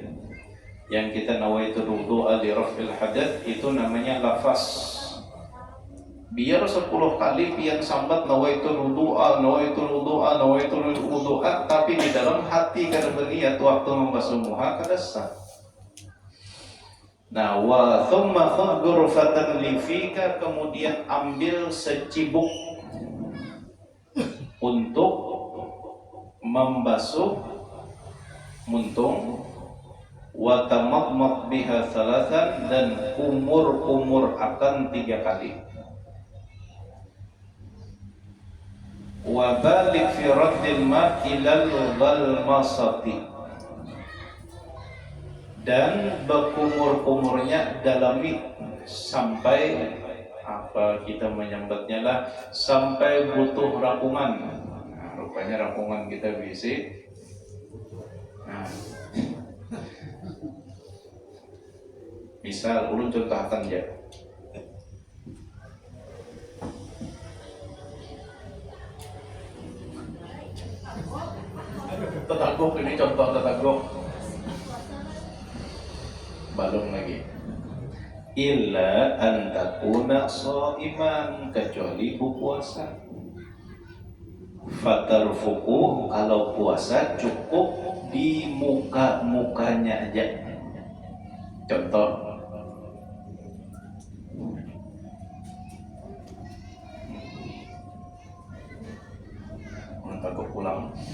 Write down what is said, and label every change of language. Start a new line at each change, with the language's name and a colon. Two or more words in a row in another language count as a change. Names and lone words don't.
Indonesian: Yang kita
Arabic: نويت الوضوء لرفع الحدث
Indonesian: itu namanya lafaz.
Banjar: Biar 10 kali pian sambat
Arabic: نويت الوضوء,
Banjar: tapi di dalam hati kada berniat waktu membasuh muha kada sah. Nah,
Arabic: وثم خذ غرفة لفيك,
Banjar: kemudian ambil secibuk untuk membasuh muntung,
Arabic: وتمضمض بها ثلاثا,
Banjar: dan kumur akan 3 kali.
Arabic: وبالغ في رد الماء إلى الغلصمة,
Banjar: dan berkumur-kumurnya dalami sampai apa kita menyambatnya lah, sampai butuh rapungan. Nah, rupanya rapungan kita bisi. Nah, misal ulun contohkan ya. Tetaguk, ini contoh tetaguk. Balung lagi.
Arabic: إلا أن تكون صائما,
Indonesian: kecuali berpuasa.
Banjar: Fatarfuku, kalau puasa cukup di mukanya aja. Contoh. Takut pulang.